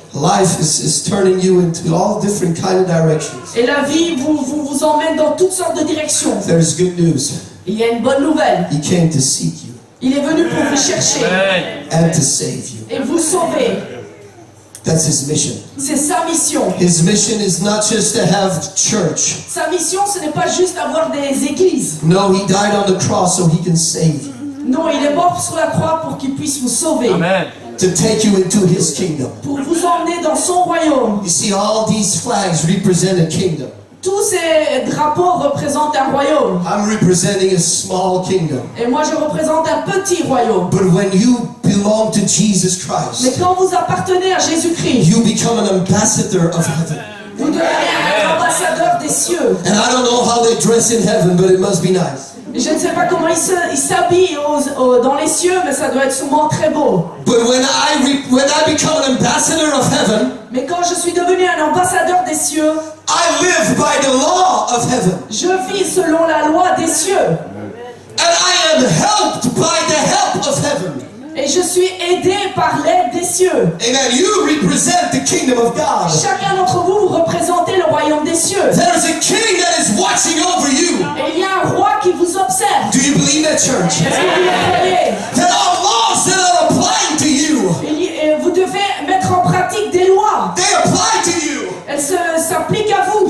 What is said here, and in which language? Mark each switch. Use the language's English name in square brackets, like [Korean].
[English] life is turning you into all different kind of directions. [French] et la vie vous emmène dans toutes sortes de directions. [English] There's good news. [French] Il y a une bonne nouvelle. [English] He came to seek you [French] Il est venu pour vous chercher [English] and to save you. [French] et vous sauver. [English] That's his mission. [French] C'est sa mission. [English] His mission is not just to have church. [French] Sa mission, ce n'est pas juste avoir des églises. [English] No, he died on the cross so he can save you, [French] Non, il est mort sur la croix pour qu'il puisse vous sauver. [English] to take you into his kingdom. [French] Pour vous emmener dans son royaume. [English] You see, all these flags represent a kingdom. [French] Tous ces drapeaux représentent un royaume. [English] I'm representing a small kingdom. [French] Et moi, je représente un petit royaume. [English] But when you belong to Jesus [French] Mais [English] Christ, [French] quand vous appartenez à Jésus-Christ, [English] you become an ambassador of heaven. [French] vous devenez un ambassadeur des cieux. [English] And I don't know how they dress in heaven, but it must be nice. [French] Je ne sais pas comment ils s'habillent dans les cieux, mais ça doit être sûrement très beau. [English] But when I become an ambassador of heaven, [French] Mais quand je suis devenu un ambassadeur des cieux, [English] I live by the law of heaven. [French] je vis selon la loi des cieux. [English] And I am helped by the help of heaven. [French] Et je suis aidé par l'aide des cieux. [English] Amen. You represent the kingdom of God. [French] Chacun d'entre vous, vous représentez le royaume des cieux. [English] There's a king that is watching over you. [French] Et il y a un roi qui vous observe. [English] Do you believe that, church? [French] Est-ce que vous le croyez? [English] There are laws that are applying to you. [French] Vous devez mettre en pratique des lois. [English] They apply to you. [French] Elles s'appliquent à vous.